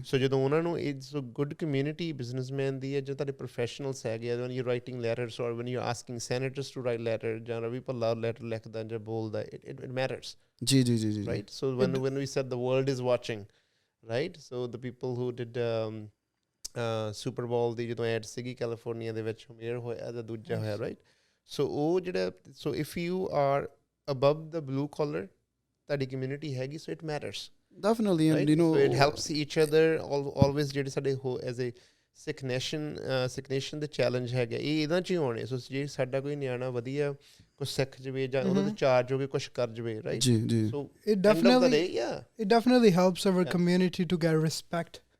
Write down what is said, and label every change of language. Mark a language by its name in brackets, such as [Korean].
[English] so [Punjabi] ਜਦੋਂ ਉਹਨਾਂ ਨੂੰ [English] it's a good community businessman ਦੀ ਹੈ, ਜੋ ਤੁਹਾਡੇ professionals ਹੈਗੇ ਆ, when you're writing letters or when you're asking senators to write letter, [Punjabi] ਜਾਂ ਰਵੀ ਭੱਲਾ letter ਲਿਖਦਾ ਜਾਂ ਬੋਲਦਾ, [English] it matters, [Punjabi] ਜੀ ਜੀ ਜੀ [English] right, so when we said the world is watching, right, so the people who did Super Bowl [Punjabi] ਦੀ ਜਦੋਂ add ਸੀਗੀ ਕੈਲੀਫੋਰਨੀਆ ਦੇ ਵਿੱਚ, [English] mayor ਹੋਇਆ ਜਾਂ ਦੂਜਾ ਹੋਇਆ, ਰਾਈਟ, ਸੋ ਉਹ ਜਿਹੜਾ, so if you are above the blue collar, ਤੁਹਾਡੀ ਕਮਿਊਨਿਟੀ ਹੈਗੀ, so it matters definitely, and so it helps each other always, [Punjabi] ਜਿਹੜੇ ਸਾਡੇ ਐਜ਼ ਏ ਸਿੱਖ ਨੇਸ਼ਨ ਦੇ ਚੈਲੰਜ ਹੈਗਾ ਇਹ ਇਹਦਾ 'ਚ ਹੀ ਹੋਣੇ, ਸੋ ਜੇ ਸਾਡਾ ਕੋਈ ਨਿਆਣਾ ਵਧੀਆ ਕੁਛ ਸਿੱਖ ਜਾਵੇ ਜਾਂ ਉਹਦੇ ਤੋਂ ਚਾਰਜ ਹੋ ਕੇ ਕੁਛ ਕਰ ਜਾਵੇ, ਰਾਈਟ, ਜੀ ਜੀ [English] so It definitely helps our community to get respect,